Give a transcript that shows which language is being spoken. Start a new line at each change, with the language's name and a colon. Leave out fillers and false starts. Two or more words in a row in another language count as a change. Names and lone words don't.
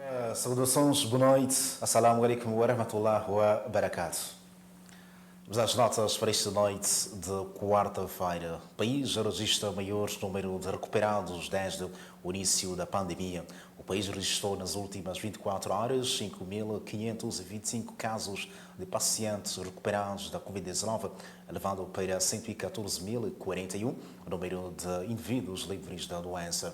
Portuguese: Saudações, boa noite.
Arabic: السلام عليكم ورحمة الله وبركاته.
Portuguese: Vamos às notas para esta noite de quarta-feira. O país registra o maior número de recuperados desde o início da pandemia. O país registrou nas últimas 24 horas 5.525 casos de pacientes recuperados da Covid-19, elevando para 114.041 o número de indivíduos livres da doença.